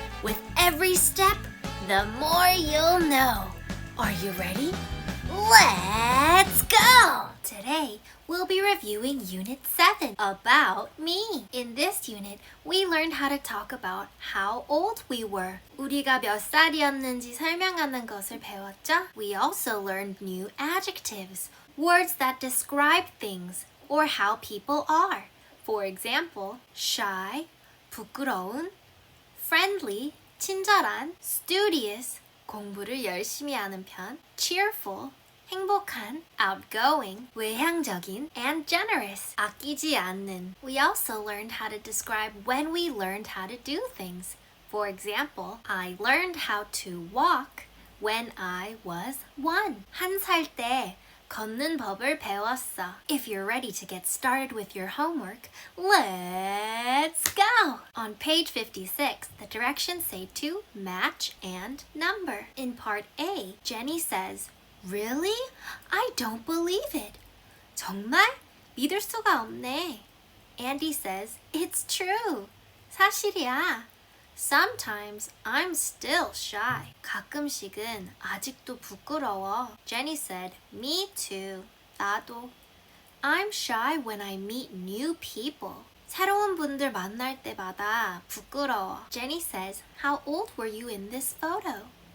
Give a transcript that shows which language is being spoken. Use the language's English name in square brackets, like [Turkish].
[English] With every step, the more you'll know. Are you ready? Let's go! Today, we'll be reviewing Unit 7, About Me. In this unit, we learned how to talk about how old we were. [Korean] 우리가 몇 살이었는지 설명하는 것을 배웠죠? [English] We also learned new adjectives, words that describe things or how people are. For example, shy, [Korean] 부끄러운, [English] friendly, [Korean] 친절한, [English] studious, [Korean] 공부를 열심히 하는 편, [English] cheerful, [Korean] 행복한, [English] outgoing, [Korean] 외향적인, [English] and generous, [Korean] 아끼지 않는. [English] We also learned how to describe when we learned how to do things. For example, I learned how to walk when I was 1. [Korean] 1살 때 걷는 법을 배웠어. [English] If you're ready to get started with your homework, let's go! On page 56, the directions say to match and number. In part A, Jenny says, Really? I don't believe it. [Korean] 정말? 믿을 수가 없네. [English] Andy says, It's true. [Korean] 사실이야. [English] Sometimes I'm still shy. [Korean] 가끔씩은 아직도 부끄러워. [English] Jenny said, Me too. [Korean] 나도. [English] I'm shy when I meet new people. [Korean] 새로운 분들 만날 때마다 부끄러워. [English] Jenny says, How old were you in this photo?